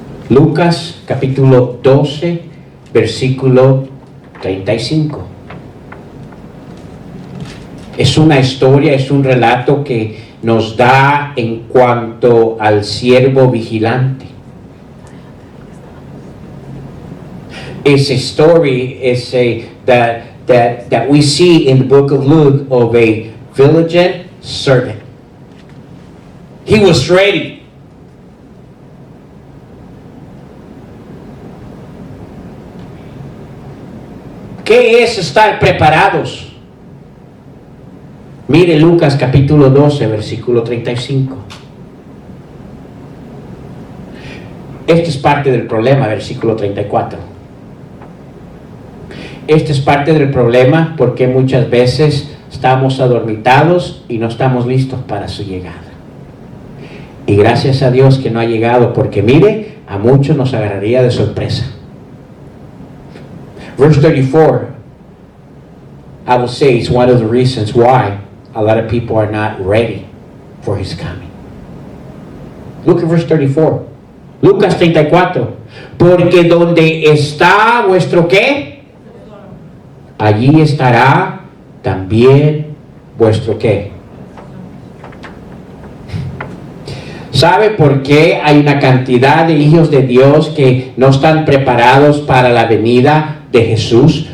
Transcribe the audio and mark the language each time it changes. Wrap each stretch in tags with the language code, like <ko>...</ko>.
<es>Lucas capítulo 12, versículo 35. Es una historia, es un relato que nos da en cuanto al siervo vigilante.</es> <en>It's a story, that we see in the book of Luke of a vigilant servant. He was ready.</en> <es>¿Qué es estar preparados? Mire Lucas capítulo 12, versículo 35. Este es parte del problema, versículo 34. Este es parte del problema porque muchas veces estamos adormitados y no estamos listos para su llegada. Y gracias a Dios que no ha llegado, porque mire, a muchos nos agarraría de sorpresa.</es> <en>Verse 34. I will say it's one of the reasons why a lot of people are not ready for His coming. Look at verse 34. Lucas 34.</en> <es>Porque donde está vuestro ¿qué? Allí estará también vuestro ¿qué? ¿Sabe por qué hay una cantidad de hijos de Dios que no están preparados para la venida de Jesús?</es>